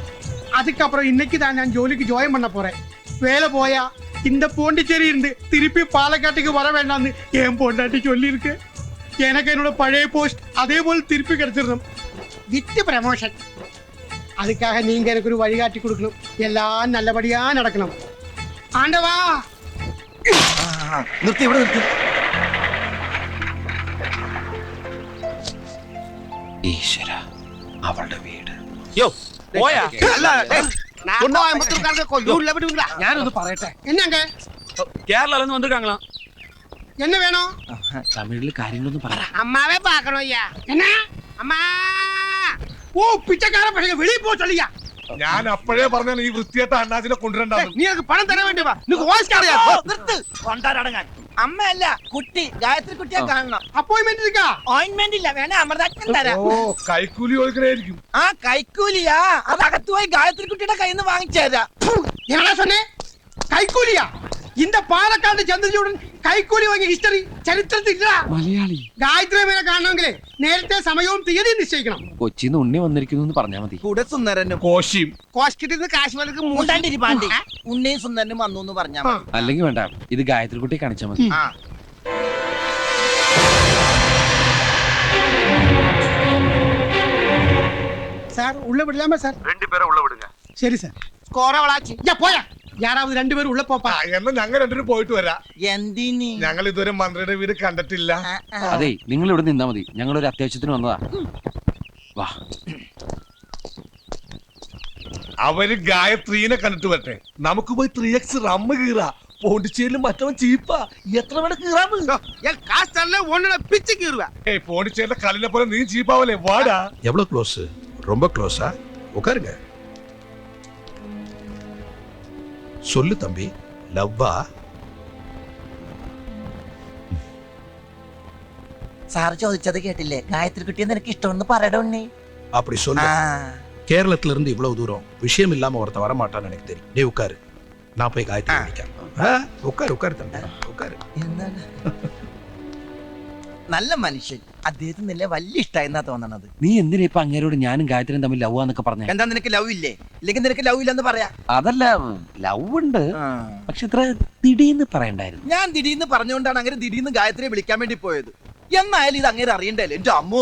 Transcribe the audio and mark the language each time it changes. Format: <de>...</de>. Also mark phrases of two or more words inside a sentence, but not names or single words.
<ta>அதுக்கப்புறம் இன்னைக்கு தான் நான் ஜோலிக்கு ஜாயின் பண்ண போறேன். வேலை போயா இந்த போண்டிச்சேரி இருந்து திருப்பி பாலக்காட்டுக்கு வர வேண்டாம்னு என் பொண்டாட்டி சொல்லி இருக்கு. எனக்கு என்னோட பழைய போஸ்ட் அதே போல் திருப்பி கிடைச்சிடணும்</ta> <en>with promotion.</en> <ta>அதுக்காக நீங்க எனக்கு ஒரு வழிகாட்டி கொடுக்கணும். எல்லாம் நல்லபடியா நடக்கணும். ஆண்டவா</ta> <ml>നിർത്തി ഇവിടെ നിർത്തി. ഈശ്വര, അവളുടെ വീട്. ഞാനൊന്ന് പറയട്ടെ.</ml> <ta>என்னங்க கேரளா வந்திருக்காங்களா? என்ன வேணும்?</ta> <ml>തമിഴില് കാര്യങ്ങളൊന്നും പറ.</ml> <ta>அம்மாவே பார்க்கணும் ஐயா. என்ன அம்மா? ஓ பிச்சைக்கார பசங்க வெளியே போ சொல்லியா.</ta> <ml>ഞാൻ അപ്പോഴേ പറഞ്ഞാൽ ഈ വൃത്തിയായിട്ട അണ്ണാച്ചിനെ കൊണ്ടുവരണ്ടാവും. നീ എനിക്ക് പണം തരാൻ വേണ്ടി വാ. നിനക്ക് വോയിസ് അറിയാ? നിർത്ത്. കൊണ്ടാടങ്ങാൻ. അമ്മയല്ല കുട്ടി, ഗായത്രി കുട്ടിയെ കാണണം. അപ്പോയിന്റ്മെന്റ് എടുക്കാ. ഓയിന്റ്മെന്റ് ഇല്ല, വേണേ അമൃതാക്ഷൻ തരാം. ഓ കൈക്കൂലി കൊടുക്കണായിരിക്കും. ആ കൈക്കൂലിയാ, അത് അകത്ത് പോയി ഗായത്രി കുട്ടിയുടെ കയ്യിൽ നിന്ന് വാങ്ങിച്ചേരാ.</ml> <ta>என்ன சொன்னே? கைக்கூலியா? இந்த பாலக்காடு</ta> <ml>ചന്ദ്രചൂഡൻ കൈക്കൂലി വാങ്ങിയ ഹിസ്റ്ററി ചരിത്രത്തിൽ ഇല്ല. മലയാളി ഗായത്രി മേനെ കാണണമെങ്കിൽ നേരത്തെ സമയവും തീയതി നിശ്ചയിക്കണം. കൊച്ചിന്ന് ഉണ്ണി വന്നിരിക്കുന്നു എന്ന് പറഞ്ഞാ മതി. കൂടെ സുന്ദരനും കോശിയും കോസ്കിട്ടിന്ന് കാശ്മീർക്ക് മൂണ്ടാണ്ടിരിപ്പാണ്ടി ഉണ്ണിയും സുന്ദരനും വന്നു എന്ന് പറഞ്ഞാ മതി. അല്ലെങ്കിൽ വേണ്ട, ഇത് ഗായത്രി കുട്ടിയെ കാണിച്ചാ മതി. ആ</ml> <ta>சார் உள்ள விடலாமா சார்?</ta> <ml>2 പേരെ ഉള്ള വിടുക.</ml> <ta>சரி சார்.</ta> <ml>സ്കോറ വളാച്ചി</ml> <ta>പോയാ யாராவது 2 பேரும் உள்ள போப்பா.</ta> <ml>എന്നാ ഞങ്ങൾ 2 പോയിട്ട് വരാം. എന്തിനി? ഞങ്ങൾ ഇതുവരെ മന്ത്രിയുടെ വീട് കണ്ടിട്ടില്ല. അതെ, നിങ്ങൾ ഇവിടെ നിന്നാ മതി, ഞങ്ങൾ ഒരു അത്യാവശ്യത്തിന് വന്നതാ. വാ. അവര് ഗായത്രീനെ കണ്ടിട്ട് വരട്ടെ. നമുക്ക് പോയി 3x റമ്മ് കീറാ. പോണ്ടിച്ചേരിയിലും മറ്റവൻ ചീപ്പാ. എത്ര വേണ കീറാന്ന്?</ml> <ta>காசு தரல ஒண்ணு பிச்சு கீறுவேன்.</ta> <ml>ഏയ് പോണ്ടിച്ചേരിയിലെ കല്ലിനെ പോലെ നീ ചീപ്പാവല്ലേ? വാടാ.</ml> <ta>எவ்வளவு க்ளோஸ்? ரொம்ப க்ளோஸா? உட்காருங்க. சொல்லு தம்பி, லவ்வா?</ta> <ml>സാറ് ചോദിച്ചത് കേട്ടില്ലേ? ഗായത്രി കുട്ടിയെ നിനക്ക് ഇഷ്ടമെന്ന് പറയട ഉണ്ണി.</ml> <ta>அப்படி சொல்லு. கேரளத்துல இருந்து இவ்வளவு தூரம் விஷயம் இல்லாம ஒருத்த வர மாட்டான்னு எனக்கு தெரியும். நீ உட்காரு, நான் போய் காயத்ரி விളിക്കാം. உட்காரு உட்காரு தம்பி, உட்காரு.</ta> <ml>എന്താണ്? നല്ല മനുഷ്യൻ. അദ്ദേഹത്തിന് നിന്നെ വലിയ ഇഷ്ടമായെന്നാ തോന്നണത്. നീ എന്തിനാ ഇപ്പൊ അങ്ങേരോട് ഞാനും ഗായത്രിയും തമ്മിൽ ലവ് എന്നൊക്കെ പറഞ്ഞ? എന്താ നിനക്ക് ലവ് ഇല്ലേ? ഇല്ലെങ്കിൽ നിനക്ക് ലവ് ഇല്ലെന്ന് പറയാ. അതല്ല, ലവ് ഉണ്ട്, പക്ഷെ ഇത്ര തിടീന്ന് പറയണ്ടായിരുന്നു. ഞാൻ ദിടീന്ന് പറഞ്ഞുകൊണ്ടാണ് അങ്ങനെ ദിടീന്ന് ഗായത്രിയെ വിളിക്കാൻ വേണ്ടി പോയത്. എന്നായാലും ഇത് അങ്ങനെ അറിയണ്ടല്ലേ എന്റെ അമ്മോ.</ml>